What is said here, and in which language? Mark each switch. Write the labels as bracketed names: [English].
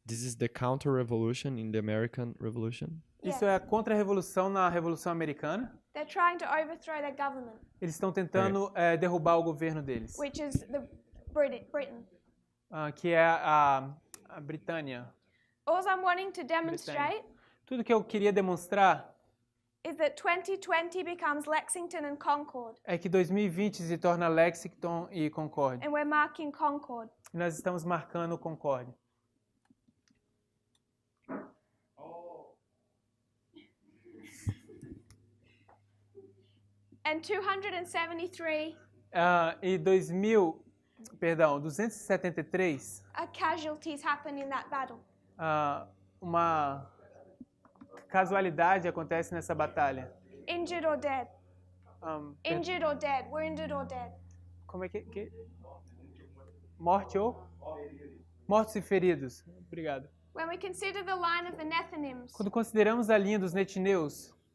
[English] this is the counter-revolution in the American Revolution. [Portuguese] isso é a contra-revolução na Revolução Americana. [English] They're trying to overthrow their government, [Portuguese] Eles estão tentando derrubar o governo deles, [English] which is the Britain. [Portuguese] que é a Britânia. [English] All I'm wanting to demonstrate [Portuguese] Tudo que eu queria demonstrar [English] is that 2020 becomes Lexington and Concord, [Portuguese] é que 2020 se torna Lexington e Concord. [English] and we're marking Concord. [Portuguese] E nós estamos marcando Concord. [English] And 273 [Portuguese] e 273 [English] casualties happened in that battle. [Portuguese] uma casualidade acontece nessa batalha. [English] Injured or dead. Injured or dead. Wounded or dead. [Portuguese] Como é que... Mortos e feridos. Obrigado. [English] When we consider the line of the Nethinims, [Portuguese] Quando consideramos a linha dos netineus,